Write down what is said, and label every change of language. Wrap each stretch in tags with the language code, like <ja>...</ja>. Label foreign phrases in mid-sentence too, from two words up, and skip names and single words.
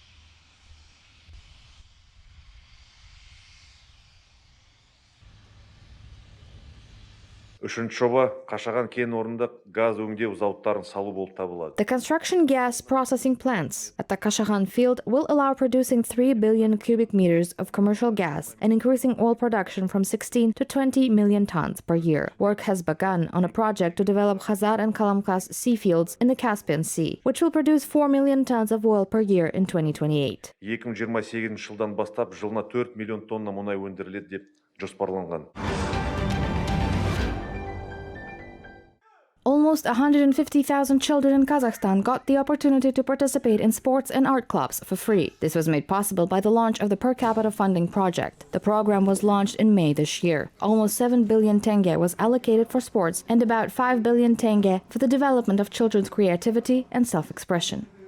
<en>The construction gas processing plants at the Qazaq field will allow producing 3 billion cubic meters of commercial gas and increasing oil production from 16 to 20 million tons per year. Work has begun on a project to develop Khazar and Kalamkas sea fields in the Caspian Sea, which will produce 4 million tons of oil per year in 2028.</en> <kk>2028 жылдан бастап жылына 4 миллион тонна мұнай өндіріледі деп жоспарланған.</kk> <en>Almost 150,000 children in Kazakhstan got the opportunity to participate in sports and art clubs for free. This was made possible by the launch of the per capita funding project. The program was launched in May this year. Almost 7 billion tenge was allocated for sports and about 5 billion tenge for the development of children's creativity and self-expression.</en>